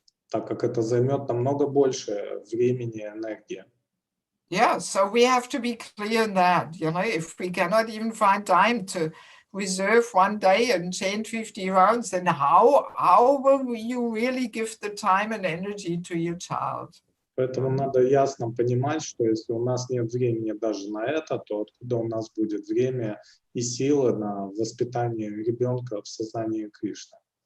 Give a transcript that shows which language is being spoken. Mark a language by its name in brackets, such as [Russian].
[Russian] Так как это займет намного больше времени и энергии. [English] Yeah, so we have to be clear in that, you know, if we cannot even find time to reserve one day and chant 50 rounds, then how will you really give the time and energy to your child? [Russian] Поэтому надо ясно понимать, что если у нас нет времени даже на это, то откуда у нас будет время и силы на воспитание ребенка в сознании Кришны.